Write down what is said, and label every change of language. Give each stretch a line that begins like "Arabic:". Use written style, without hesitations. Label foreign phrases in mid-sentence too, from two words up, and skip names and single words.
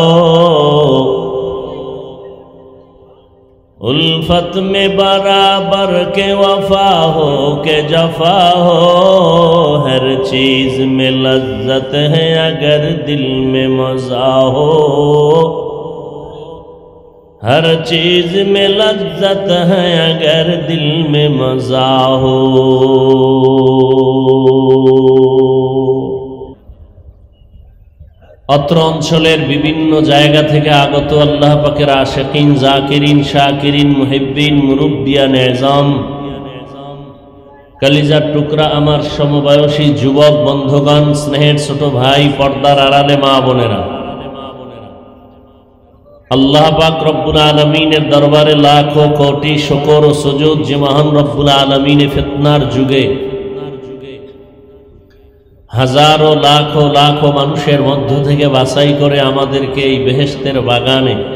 Urdu: الفت میں برابر کے وفا ہو کہ جفا ہو ہر چیز میں لذت ہے اگر دل میں مزہ ہو ہر چیز میں لذت ہے اگر دل میں مزہ ہو
Bangla: অত্র অঞ্চলের বিভিন্ন জায়গা থেকে আগত আল্লাহ পাকের আশিকিন জাকিরিন শাকিরিন মুহিব্বিন মুরব্বিয়ান এজাম কলিজার টুকরা আমার সমবয়সী যুবক বন্ধুগণ স্নেহের ছোট ভাই পর্দার আড়ালে মা বোনেরা আল্লাহ পাক রব্বুল আলামিনের দরবারে লাখো কোটি শুকর ও সুজুদ যে মহান রব্বুল আলামিনে ফিতনার যুগে হাজারো লাখো লাখো মানুষের মধ্য থেকে বাছাই করে আমাদেরকে এই বেহেশতের বাগানে